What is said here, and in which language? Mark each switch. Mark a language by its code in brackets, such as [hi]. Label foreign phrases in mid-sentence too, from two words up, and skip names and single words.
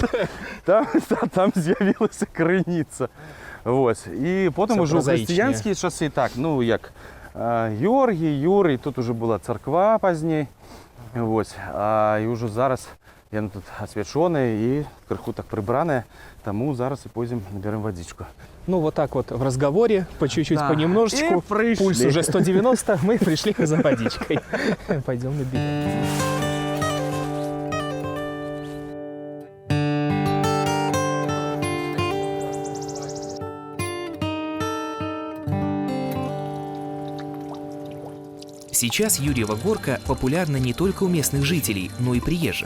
[be] Там з'явілася крыніца. Вось. І потым ужо ў хрысціянскія часы, так, ну як Георгій, Юрый, тут уже была царква пазней. Вось. І ўжо зараз яна тут асвячоная і крыху так прыбраная, таму зараз і пойдзем [ru] наберем водичку. Ну вот так вот в разговоре, по чуть-чуть, да. Понемножечку, пульс уже 190, мы пришли за водичкой. Пойдем наберем. Сейчас Юрьева горка популярна не только у местных жителей, но и приезжих.